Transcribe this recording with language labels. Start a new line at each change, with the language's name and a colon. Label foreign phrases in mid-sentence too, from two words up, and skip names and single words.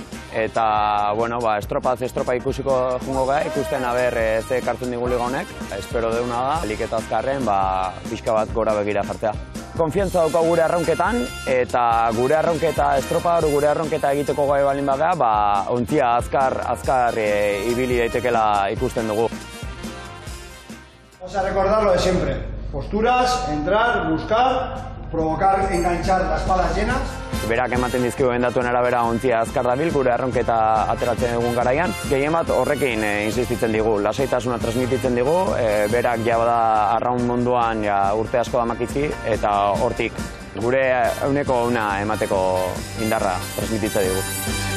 Basque: Eta, estropa ikusiko jungo gara, ikusten ze kartzen digu liga honek. Espero deuna da, alik eta azkarren, pixka bat gora begira jartzea. Konfiantza dauka gure arraunketan, eta gure arraunketa, estropa gure arraunketa egiteko gai balin bagea, ontzia azkar ibili daitekela ikusten dugu.
Spanish: Vamos a recordar lo de siempre. Posturas, entrar, buscar, provocar, enganchar las palas llenas.
Basque: Berak ematen dizkigu bendatuen arabera ontzia azkar dabil, gure arronketa ateratzen egun garaian. Gehien bat horrekin insistitzen digu, lasaitasuna transmititzen digu, berak bada arraun munduan urte asko damakitzi, eta hortik gure euneko una emateko indarra transmititzen digu.